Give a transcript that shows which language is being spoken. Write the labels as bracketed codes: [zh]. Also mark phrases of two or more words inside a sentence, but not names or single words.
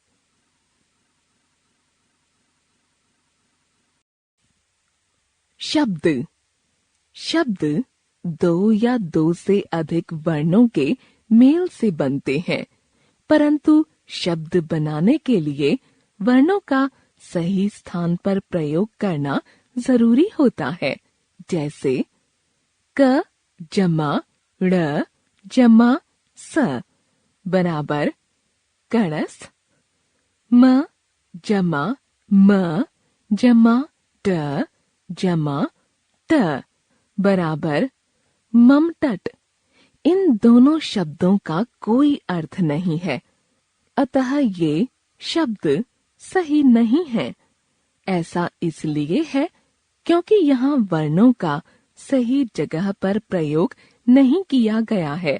[hi] शब्द: शब्द दो या दो से अधिक वर्णों के मेल से बनते हैं, परंतु शब्द बनाने के लिए वर्णों का सही स्थान पर प्रयोग करना जरूरी होता है। जैसे क जमा ड़ जमा स बराबर कणस, म जमा म जमा ट जमा ट बराबर ममटट। इन दोनों शब्दों का कोई अर्थ नहीं है, अतः ये शब्द सही नहीं है। ऐसा इसलिए है क्योंकि यहाँ वर्णों का सही जगह पर प्रयोग नहीं किया गया है।